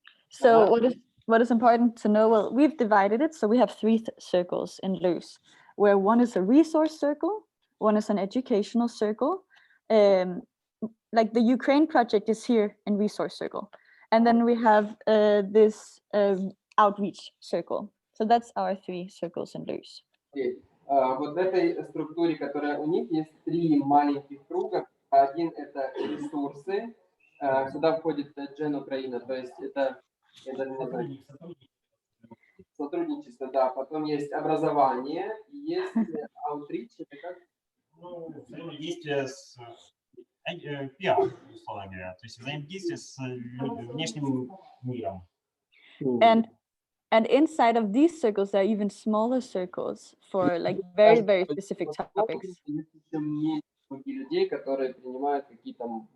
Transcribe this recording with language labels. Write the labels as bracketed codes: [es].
[en] So what is important to know? Well, we've divided it, so we have 3 circles in Loos, where one is a resource circle, one is an educational circle. Like the Ukraine project is here in resource circle, and then we have this outreach circle. So that's our 3 circles in Loos. Okay. [ru] Вот в этой структуре, которая у них, есть 3 маленьких круга. Один – это ресурсы. Сюда входит Джен Украина, то есть это я даже не знаю, сотрудничество, да. Потом есть образование, есть аутрич, это как? Ну, взаимодействие с пиар, условно говоря, то есть взаимодействие с внешним миром. [en] And inside of these circles, there are even smaller circles for like very, very specific topics. [ru] Есть еще меньше людей, которые принимают какие-то